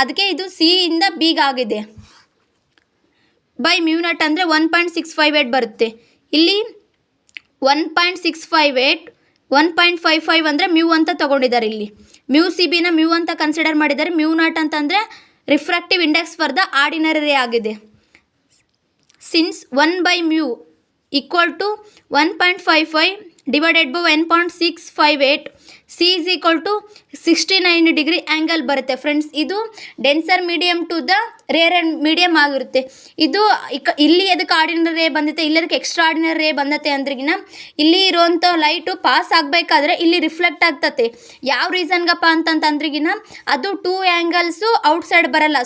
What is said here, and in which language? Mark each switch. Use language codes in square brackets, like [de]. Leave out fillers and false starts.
[kn] ಅದಕ್ಕೆ ಇದು ಸಿ ಇಂದ ಬಿಗ್ ಆಗಿದೆ. ಬೈ μ0 ಅಂದರೆ 1.658 ಬರುತ್ತೆ. ಇಲ್ಲಿ 1.658 1.55 ಅಂದರೆ ಮ್ಯೂ ಅಂತ ತೊಗೊಂಡಿದ್ದಾರೆ. ಇಲ್ಲಿ mu c bನ ಮ್ಯೂ ಅಂತ ಕನ್ಸಿಡರ್ ಮಾಡಿದ್ದಾರೆ. μ0 ಅಂತಂದರೆ [en] refractive index for the ordinary ray [kn] ಆಗಿದೆ. [en] since 1/μ equal to 1.55 divided by 1.658, C is equal to 69 [kn] degree angle ಬರುತ್ತೆ. ಫ್ರೆಂಡ್ಸ್, ಇದು denser medium to the rarer medium ಆಗಿರುತ್ತೆ. ಇದು ಇಲ್ಲಿ ಅದಕ್ಕೆ ಆರ್ಡಿನರಿ ರೇ ಬಂದೈತೆ, ಇಲ್ಲಿ ಅದಕ್ಕೆ ಎಕ್ಸ್ಟ್ರಾ ಆರ್ಡಿನರಿ ರೇ ಬಂದತೆ ಅಂದ್ರಿಗಿನ ಇಲ್ಲಿ ಇರೋವಂಥ ಲೈಟು ಪಾಸ್ ಆಗಬೇಕಾದ್ರೆ ಇಲ್ಲಿ ರಿಫ್ಲೆಕ್ಟ್ ಆಗ್ತತೆ. ಯಾವ ರೀಸನ್ಗಪ್ಪ ಅಂತಂದ್ರಿಗಿನ ಅದು 2 ಆ್ಯಂಗಲ್ಸು ಔಟ್ಸೈಡ್ ಬರಲ್ಲ.